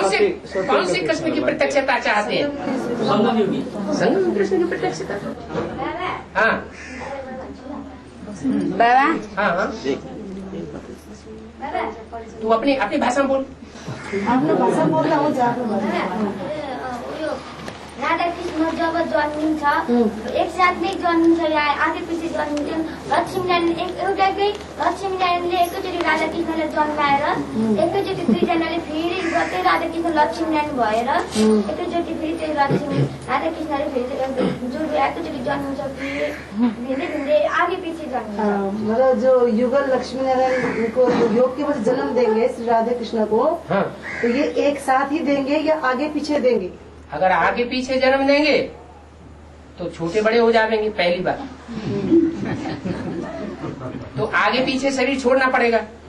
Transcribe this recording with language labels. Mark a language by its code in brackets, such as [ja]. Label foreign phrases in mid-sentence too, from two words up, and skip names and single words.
[hi] कौन से कृष्ण की प्रत्यक्षता चाहते हैं? संगम कृष्ण की प्रत्यक्षता। हाँ बाबा हाँ तू अपनी अपनी भाषा में बोल। आपने भाषा बोलना हो जाए [ne] राधा कृष्ण जब जन्मिन्छ एक साथमै जन्मिन्छ या आगे पछि जन्मिन्छ। लक्ष्मीनारायण एउटाकै लक्ष्मीनारायणले एकैचोटि राधा कृष्णलाई जन्माएर एकैचोटि दुईजनाले फेरि गर्दै राधा कृष्ण लक्ष्मीनारायण भएर एकैचोटि फेरि त्यो लक्ष्मी राधा कृष्णले फेरि जो एकैचोटि जन्मिन्छ फेरि भिन्दै भिन्दै आगे पछि जन्मिन्छ। [hi] मतलब जो युगल लक्ष्मी नारायण को योग के बाद जन्म देंगे श्री राधे कृष्ण को, तो ये एक साथ ही देंगे या आगे पीछे देंगे? अगर आगे पीछे जन्म देंगे तो छोटे बड़े हो जाएंगे पहली बार, तो आगे पीछे शरीर छोड़ना पड़ेगा।